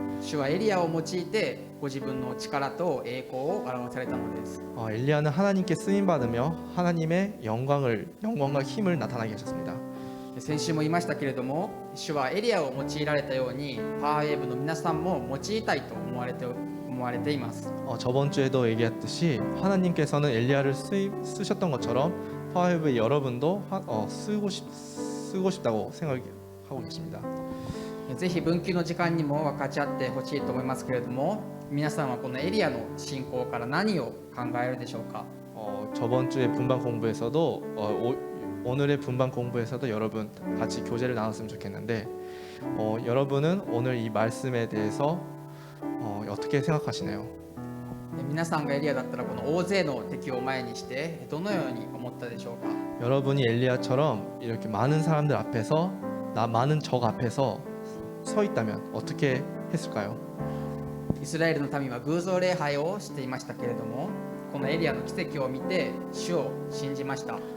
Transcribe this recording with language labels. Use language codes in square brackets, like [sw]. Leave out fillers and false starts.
[ja] 主はエリアを用いてご自分の力と栄光を表されたのです。 [ko] 엘리야는 하나님께 쓰임 받으며 하나님의 영광과 힘을 나타나게 하셨습니다. [ja] 先週も言いましたけれども、主はエリアを用いられたようにパワーウェーブの皆さんも用いたいと思われています。 [ko] 저번 주에도 얘기했듯이 하나님께서는 엘리야를 쓰셨던 것처럼 파웨브의 여러분도 쓰고 싶다고 생각하고 계십니다. [ja] ぜひ分岐の時間にも分かち合ってほしいと思いますけれども、皆さんはこのエリアの信仰から何を考えるでしょうか。 [ko] 저번 주에 분반 공부에서도 오늘의 분반 공부에서도 여러분 같이 교제를 나눴으면 좋겠는데 여러분은 오늘 이 말씀에 대해서 어떻게 생각하시나요? [ja] 皆さんがエリアだったらこの大勢の敵を前にしてどのように思ったでしょうか。 [ko] 여러분이 엘리야처럼 이렇게 많은 사람들 앞에서 많은 적 앞에서 서 있다면 어떻게 했을까요? [ja] イスラエルの民は偶像礼拝をしていましたけれども、このエリアの奇跡を見て主を信じました。